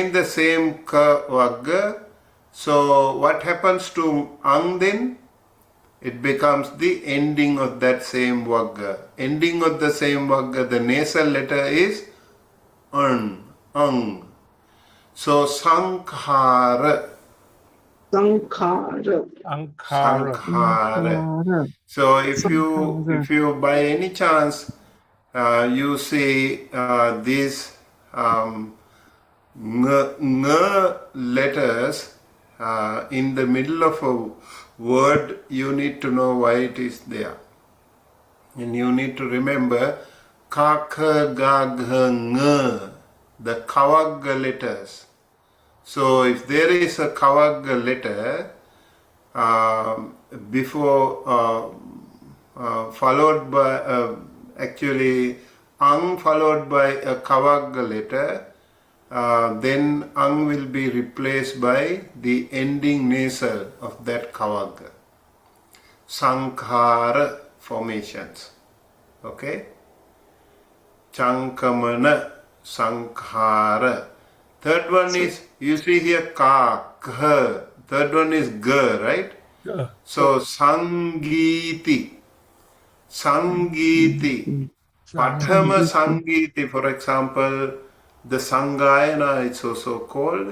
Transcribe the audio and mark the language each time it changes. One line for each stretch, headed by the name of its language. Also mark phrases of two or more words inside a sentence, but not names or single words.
Pali: ka vagga.
English: So what happens to ang then? it becomes the ending of that same Vagga. Ending of the same Vagga, the nasal letter is ang. So sankhara. Sankhara. Ankara. Sankhara. So if Sankhara. you by any chance you see these ng letters in the middle of a word, you need to know why it is there. And you need to remember
Pali: ka, kha, ga, gha, ng,
English: the kavagga letters. So if there is a kavagga letter before followed by actually ang followed by a kavagga letter, then ang will be replaced by the ending nasal of that kavagga. Sankhara formations. Okay?
Pali: Chankamana, sankhara.
English: Third one is, you see here
Pali: ka, kha.
English: Third one is ga, right? Yeah. So Sangiti. Sangiti. Pathama Sangiti, for example, the Sangayana it's also called.